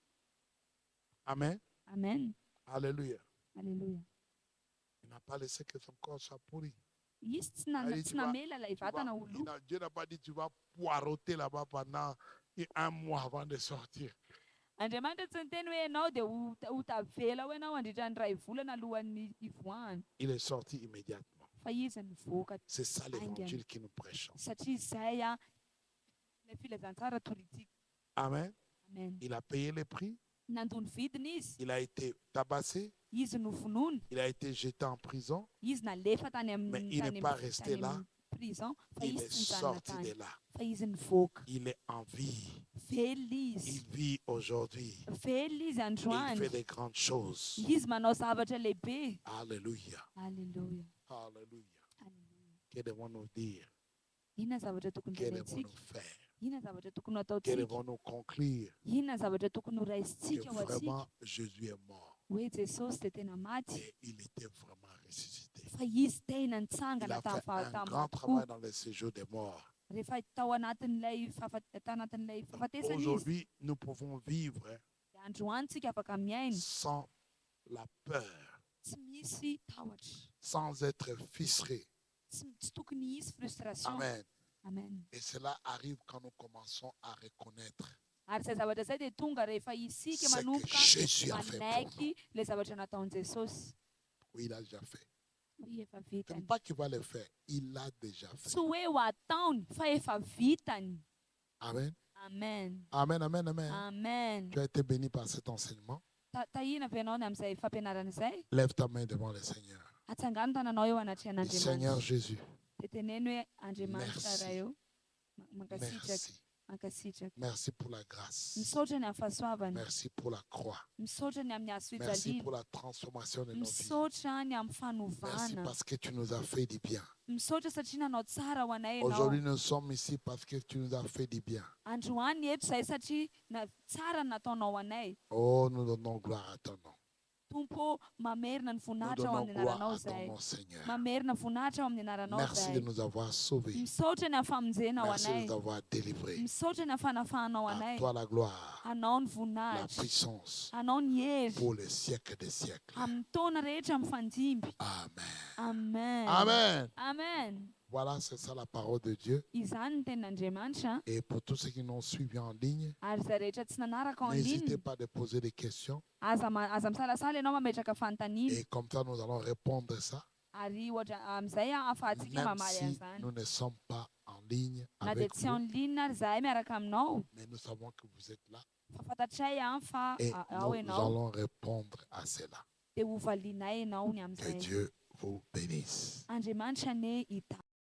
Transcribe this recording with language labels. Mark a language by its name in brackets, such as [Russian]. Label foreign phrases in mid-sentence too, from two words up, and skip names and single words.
[French] Amen. Amen. Alléluia. Alléluia. Il n'a pas laissé que son corps soit pourri. [Malagasy] Izy tsy [French] Allez, [Malagasy] tsy namela ilay vatana ho lo. [French] Dieu n'a pas dit tu vas poireauter là-bas pendant 1 mois avant de sortir. [Malagasy] Andriamanitra tsy niteny hoe ianao dia ho tavela ho ianao andritra ny 2 volana alohan'ny ivoahany. [French] Il est sorti immédiatement. [Malagasy] Fa izy nivoaka [French] C'est ça l'évangile que nous prêchons. [Malagasy] satria izay a ilay filazantsara toritsika. [French] Amen. Amen. Il a payé le prix. [Malagasy] Nandony vidiny izy. [French] Il a été tabassé. [Malagasy] Izy nofonoiny. [French] Il a été jeté en prison. [Malagasy] Izy nalefa tany [French] Mais [Malagasy] amin'ny [French] il n'est pas resté là. [Malagasy] prison. Fa [French] Il [Malagasy] izy [French] est [Malagasy] tsy nijanona [French] sorti [Malagasy] tany. [French] de là. [Malagasy] Fa izy nivoaka. [French] Il est en vie. [Malagasy] Velona izy. [French] Il vit aujourd'hui. [Malagasy] Velona izy [French] Il fait [Malagasy] androany. [French] des grandes choses. [Malagasy] Izy manao zavatra lehibe. [French] Alléluia. Alléluia. Alléluia. Alléluia. Que devons-nous dire? [Malagasy] Inona zavatra tokony [French] Que devons-nous [Malagasy] rerentsika? [French] faire? [Malagasy] Inona zavatra tokony [French] Que [Malagasy] ataontsika? [French] devons-nous conclure? [Malagasy] Inona zavatra tokony ho [French] Que [Malagasy] raisitsika ho atsika? [French] vraiment Jésus est mort. [Malagasy] Hoe Jesosy dia tena maty. [French] Et il était vraiment ressuscité. [Malagasy] Fa izy tena [French] Il [Malagasy] nitsangana [French] a fait un grand [Malagasy] tamin'ny [French] travail dans le séjour des morts. [Malagasy] rehefa tao anatin'ilay fahafatesana izy. [French] Aujourd'hui, nous pouvons vivre [Malagasy] Dia androany tsika afaka miaina [French] sans la peur, [Malagasy] tsy misy tahotra, [French] sans être fistré. [Malagasy] tsy tokony hisy frustration. [French] Amen. Amen. Et cela arrive quand nous commençons à reconnaître [Malagasy] Ary izay zavatra izay dia tonga rehefa isika [French] ce que [Malagasy] manomboka [French] Jésus a fait pour nous. [Malagasy] manaiky ilay zavatra nataon'i Jesosy. [French] Oui, il a déjà fait. [Malagasy] Hoe efa [French] Ce n'est [Malagasy] vitany. [French] pas qu'il va le faire, il l'a déjà fait. [Malagasy] Tsy hoe ho ataony fa efa vitany. [French] Amen. Amen. Amen, amen, amen. Amen. Tu as été béni par cet enseignement. [Malagasy] Tahina ve ianao ny amin'izay fampianarana izay? [French] Lève ta main devant le Seigneur. [Malagasy] Atsangano tananao eo anatrehan'Andriamanitra. [French] Seigneur Jésus, [Malagasy] Dia teneny hoe Andriamanitra [French] Merci. [Malagasy] raha eo mankasitraka. [French] merci. [Malagasy] Mankasitraka. [French] Merci pour la grâce. [Malagasy] Misaotra ny amin'ny fahasoavana. [French] Merci pour la croix. [Malagasy] Misaotra ny amin'ny hazo [French] Merci [Malagasy] fijaliana. [French] pour la transformation de nos vies. [Malagasy] Misaotra ny amin'ny [French] Merci [Malagasy] fanovana. [French] parce que tu nous as fait du bien. [Malagasy] Misaotra satria nanao tsara ho anay ianao. [French] Aujourd'hui, nous sommes ici parce que tu nous as fait du bien. [Malagasy] Androany eto izay satria tsara ny nataonao anay. [French] Oh, nous donnons gloire à ton nom. [Malagasy] Tompo, mamerina ny [French] Nous [Malagasy] voninahitra ao [French] donnons [Malagasy] amin'ny [French] gloire [Malagasy] anaranao [French] à ton [Malagasy] izay. [French] nom, Seigneur. [Malagasy] Mamerina voninahitra ao amin'ny anaranao [French] Merci de [Malagasy] izay. [French] nous avoir sauvés. [Malagasy] Misaotra ny hafamonjena ao [French] Merci de [Malagasy] anay. [French] nous avoir délivrés. [Malagasy] Misaotra ny hafanafahanao [French] À [Malagasy] anay. [French] toi la gloire, [Malagasy] Anao ny [French] la [Malagasy] voninahitra. [French] puissance [Malagasy] Anao ny hery. [French] pour les siècles des siècles. [Malagasy] Amin'ny taona rehetra mifandimby. [French] Amen. Amen. Amen. Amen. Voilà, c'est ça la parole de Dieu. [Malagasy] Izany ny tenin'Andriamanitra. [French] Et pour tous ceux qui nous ont suivis en ligne, [Malagasy] Ary izay rehetra tsy nanaraka en [French] n'hésitez ligne. pas de poser des questions. [Malagasy] Aza misalasala ianao mametraka fanontaniana. [French] Et comme ça, nous allons répondre ça. [Malagasy] Ary ohatra amin'izay ahafahantsika [French] Même [Malagasy] mamaly [French] si [Malagasy] an'izany. [French] nous ne sommes pas en ligne [Malagasy] Na dia [French] avec [Malagasy] tsy en [French] vous, [Malagasy] ligne ary zahay miaraka aminao. [French] mais nous savons que vous êtes là. [Malagasy] Fa fantatray fa [French] Et [Malagasy] ao [French] nous [Malagasy] ianao. [French] allons répondre à cela. [Malagasy] Dia ho valianay ianao ny [French] Que [Malagasy] amin'izay. [French] Dieu vous bénisse. [Malagasy] Andriamanitra ne hita.